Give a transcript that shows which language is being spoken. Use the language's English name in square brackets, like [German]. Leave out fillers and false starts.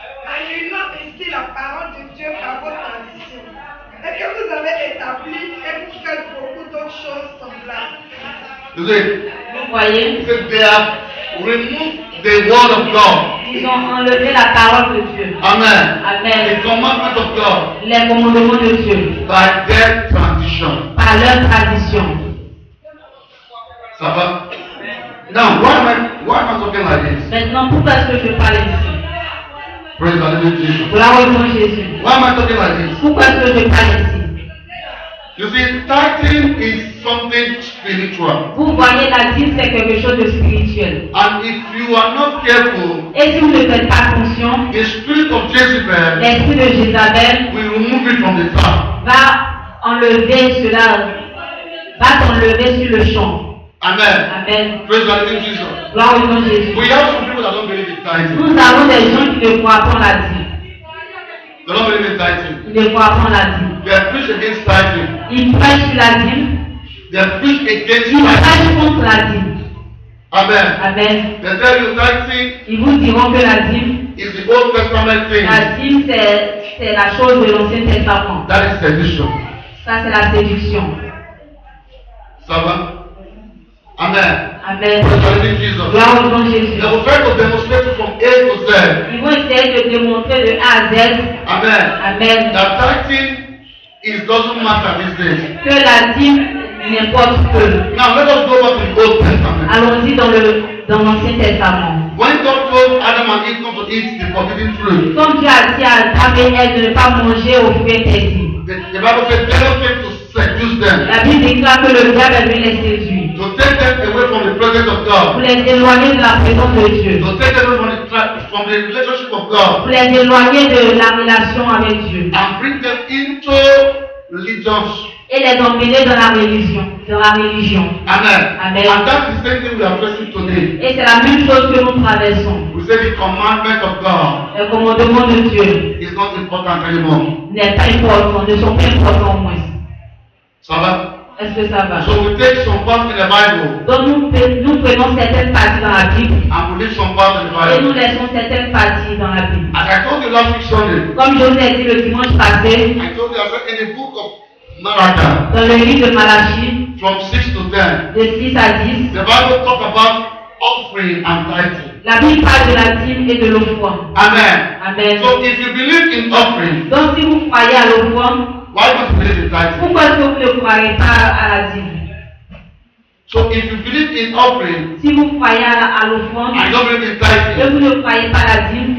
[French] Annulant ici la parole de Dieu par votre tradition. Et que vous avez établi et vous faites beaucoup d'autres choses semblables. [English] You see, [French] Vous voyez, [English] they have removed the word of God. [French] ils ont enlevé la parole de Dieu. [English] Amen. [French] Amen. [English] The commandment of God [French] Les commandements de Dieu. [English] by their tradition. [French] Par leur tradition. Ça va? [English] Now, why am I talking like this? [French] Maintenant, pourquoi est-ce que je parle ici? [English] Praise the living Jesus. [French] Gloire au nom de Jésus. [English] Why am I talking like this? [French] Pourquoi est-ce que je parle ici? [English] You see, tithing is something spiritual. [French] Vous voyez, la dîme, c'est quelque chose de spirituel. [English] And if you are not careful, [French] Et si vous ne faites pas attention, [English] the spirit of Jezebel [French] l'esprit de Jézabel [English] will remove it from the top. [French] va enlever cela, va t'enlever sur le champ. [English] Amen. [French] Amen. [English] Praise the living Jesus. [French] Gloire au nom de Jésus. [English] We have some people that don't believe in tithing. [French] Nous avons des gens qui ne croient pas en la dîme. [English] They don't believe in tithing. [French] Ils ne croient pas en la dîme. [English] They preach against tithing. [French] Ils prêchent sur la dîme. [English] They preach against [French] Ils [English] tithing. [French] prêchent contre la dîme. [English] Amen. [French] Amen. [English] They tell you tithing [French] Ils vous diront que la dîme, [English] is the Old Testament thing. [French] la dîme c'est la chose de l'Ancien Testament. [English] That is sedition. [French] Ça c'est la séduction. Ça va? Amen. Amen. [English] Praise the living Jesus. [French] Gloire au nom de Jésus. [English] They will try to demonstrate it from A to Z. [French] Ils vont essayer de démontrer de A à Z. [English] Amen. [French] Amen. [English] That tithing doesn't matter these days. [French] Que la dîme n'importe peu. [English] Now let us go back to the Old Testament. [French] Allons-y dans l'Ancien Testament. [English] When God told Adam and Eve not to eat the forbidden fruit, [French] Comme Dieu a dit à Adam et Ève de ne pas manger au fruit interdit. [English] the Bible says devil came to seduce them, [French] La Bible déclare que le diable est venu les séduire. [English] to take them away from the presence of [French] Pour [English] God, [French] les éloigner de la présence de Dieu. [English] to take them away from the relationship of God, [French] Pour les éloigner de la relation avec Dieu. [English] and bring them into religions. [French] Et les emmener dans la religion. [English] Amen. [French] Amen. [English] And that's the same thing we are facing today. [French] Et c'est la même chose que nous traversons. [English] We say the commandment of God [French] Le commandement de Dieu [English] is not important anymore. [French] n'est pas important, ne sont pas importants au moins. Ça va? Est-ce que ça va? [English] So we take some part in the Bible [French] Donc nous prenons certaines parties dans la Bible [English] and we leave some part in the [French] et nous [English] Bible. [French] laissons certaines parties dans la Bible. [English] As I told you last week Sunday, [French] Comme je vous ai dit le dimanche passé, [English] I told you I said in the book of Malachi, [French] dans le livre de Malachie, [English] from 6 to 10, [French] de 6 à 10, [English] the Bible talk about offering and tithing. [French] la Bible parle de la dîme et de l'offrande. [English] Amen. [French] Amen. [English] So if you believe in offering, [French] Donc si vous croyez à l'offrande, [English] why don't you believe in tithing? [French] pourquoi est-ce que vous ne croyez pas à la dîme? [English] So if you believe in offering [French] Si vous croyez à l'offrande [English] and you don't believe in [French] et [English] tithing, [French] vous ne croyez pas à la dîme,